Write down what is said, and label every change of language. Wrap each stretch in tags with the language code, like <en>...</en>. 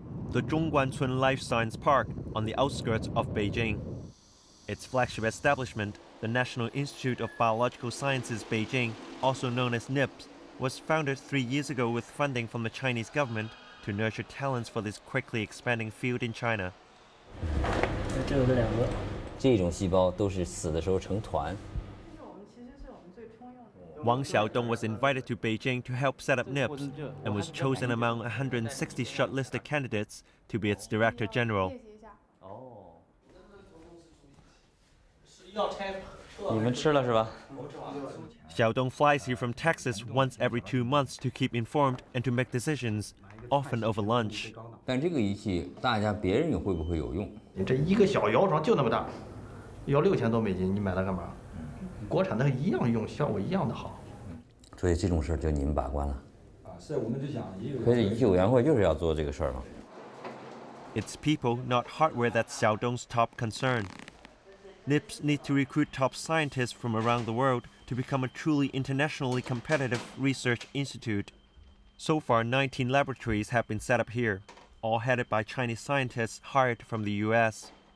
<en>The Zhongguancun Life Science Park on the outskirts of Beijing. Its flagship establishment, the National Institute of Biological Sciences Beijing, also known as NIPS, was founded 3 years ago with funding from the Chinese government to nurture talents for this quickly expanding field in China.</en> <zh>这种细胞都是死的时候成团。</zh> <en>Wang Xiaodong was invited to Beijing to help set up NIPS and was chosen among 160 shortlisted candidates to be its director general.</en> <zh>你们吃了是吧？</zh> <en>Xiaodong flies here from Texas once every 2 months to keep informed and to make decisions, often over lunch.</en> <zh>但这个仪器，大家别人会不会有用？你这一个小摇床就那么大，要6000多美金，你买它干嘛？国产的一样用，效果一样的好。所以这种事儿就你们把关了。是，我们就想可是仪器委员会就是要做这个事儿嘛。</zh> <en>It's people, not hardware, that's Xiaodong's top concern. NIPS need to recruit top scientists from around the world to become a truly internationally competitive research institute. So far, 19 laboratories have been set up here, all headed by Chinese scientists hired from the US.</en>